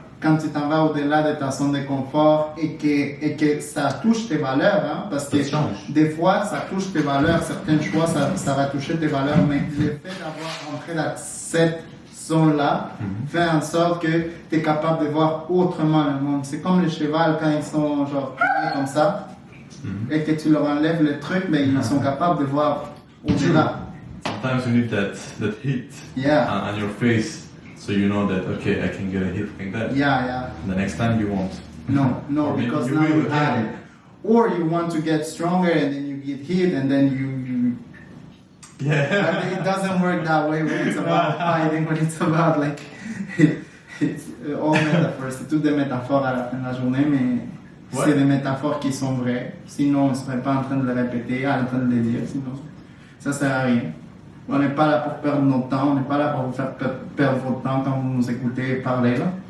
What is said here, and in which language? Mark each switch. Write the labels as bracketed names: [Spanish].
[French] Quand tu t'en vas au-delà de ta zone de confort et que ça touche tes valeurs, hein, parce que des fois, ça touche tes valeurs, certains choix, ça va toucher tes valeurs, mais le fait d'avoir entré dans cette zone-là fait en sorte que tu es capable de voir autrement le monde. C'est comme les chevals quand ils sont genre comme ça, et que tu leur enlèves le truc, mais ils sont capables de voir au-delà. [English] Sometimes you need that hit on your face. So you know that, okay, I can get a hit like that. Yeah. The next time you won't. No, because now you had it. Or you want to get stronger and then you get hit and then you... Yeah. It doesn't work that way when it's about fighting, when it's about like... it's all metaphors. [French] C'est toutes des métaphores à la fin de la journée, mais c'est des métaphores qui sont vraies. Sinon, on ne serait pas en train de les répéter, en train de les dire. Sinon, ça sert à rien. On n'est pas là pour perdre notre temps, on n'est pas là pour vous faire perdre votre temps quand vous nous écoutez parler là.